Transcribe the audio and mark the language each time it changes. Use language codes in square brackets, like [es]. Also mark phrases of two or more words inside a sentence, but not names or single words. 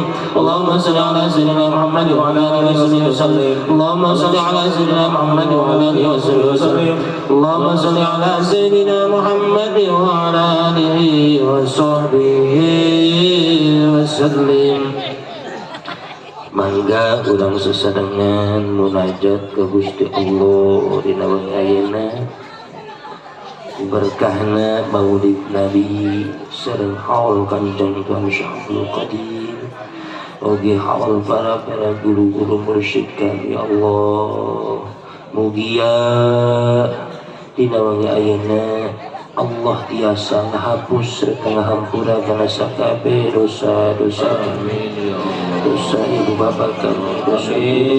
[ar] اللهم صل على سيدنا محمد وعلى آله وصحبه وسلم. اللهم صل على سيدنا محمد وعلى آله وصحبه وسلم. اللهم صل على سيدنا محمد وعلى آله وصحبه wasallim. [su] Mangga urang sesadangan munajat ke Gusti Allah dina ayeuna berkahna maulid Nabi sareng haul Kanjeng Syaikhul Qadir oge haul para guru-guru mursyid kami Allah mugia dina ayeuna Allah tiasa ngahapus serta ngahampura kana sakabeh dosa-dosa kami, dosa ibu bapak kami, dosa